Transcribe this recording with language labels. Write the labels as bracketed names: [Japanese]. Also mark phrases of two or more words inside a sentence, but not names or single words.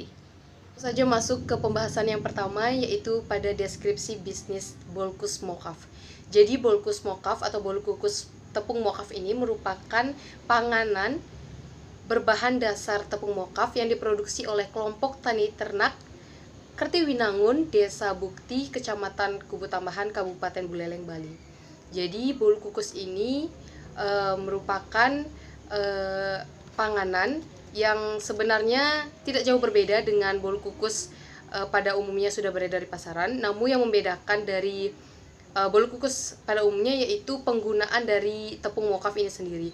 [Indonesian] Saja masuk ke pembahasan yang pertama, yaitu pada deskripsi bisnis Bolkus Mokaf. Jadi Bolkus Mokaf atau bolu kukus tepung mokaf ini merupakan panganan berbahan dasar tepung mokaf yang diproduksi oleh kelompok tani ternak Kertiwinangun, Desa Bukti, Kecamatan Kubu Tambahan, Kabupaten Buleleng, Bali. Jadi bolu kukus ini merupakan panganan yang sebenarnya tidak jauh berbeda dengan bolu kukus pada umumnya sudah beredar di pasaran. Namun yang membedakan dari bolu kukus pada umumnya yaitu penggunaan dari tepung mokaf ini sendiri.